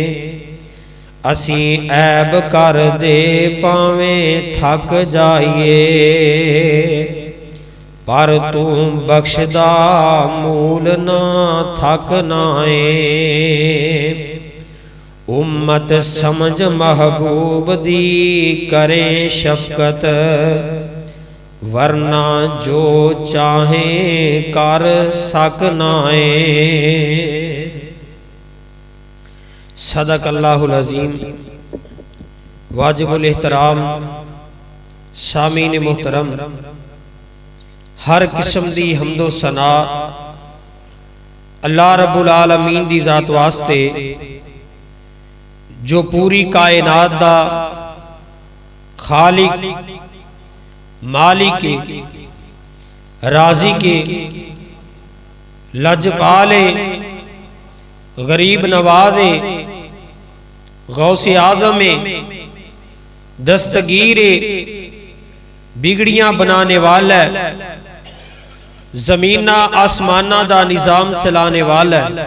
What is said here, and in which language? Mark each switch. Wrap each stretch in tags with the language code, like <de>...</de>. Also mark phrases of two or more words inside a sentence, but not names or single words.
<pa>ਅਸੀ ਐਬ ਕਰ ਦੇ ਪਾਵੇਂ ਥੱਕ ਜਾਈਏ, ਪਰ ਤੂ ਬਖ਼ਸ਼ਦਾ ਮੂਲ ਨਾ ਥੱਕਨਾਏਂ। ਉੱਮਤ ਸਮਝ ਮਹਿਬੂਬ ਦੀ ਕਰੇਂ ਸ਼ਫ਼ਕਤ, ਵਰਨਾ ਜੋ ਚਾਹੇ ਕਰ ਸਕਨਾਏਂ।</pa> <ar>صدق الله العظيم.</ar> <ur>واجب الاحترام سامعین محترم,</ur> <pa>ਹਰ ਕਿਸਮ ਦੀ ਹਮਦੋ ਸਨਾ</pa> <ar>الله رب العالمين</ar> <pa>ਦੀ ਜ਼ਾਤ ਵਾਸਤੇ, ਜੋ ਪੂਰੀ ਕਾਇਨਾਤ ਦਾ ਖ਼ਾਲਿਕ ਮਾਲਿਕ ਰਾਜ਼ੀ ਕੇ ਲਜਪਾਲੇ ਗ਼ਰੀਬ ਨਵਾਜ਼ੇ ਗ਼ੌਸੇ ਆਜ਼ਮ ਦਸਤਗੀਰੇ ਵਿਗੜੀਆਂ ਬਣਾਨੇ ਵਾਲਾ, ਜ਼ਮੀਨਾਂ ਆਸਮਾਨਾਂ ਦਾ ਨਿਜ਼ਾਮ ਚਲਾਨੇ ਵਾਲਾ,</pa>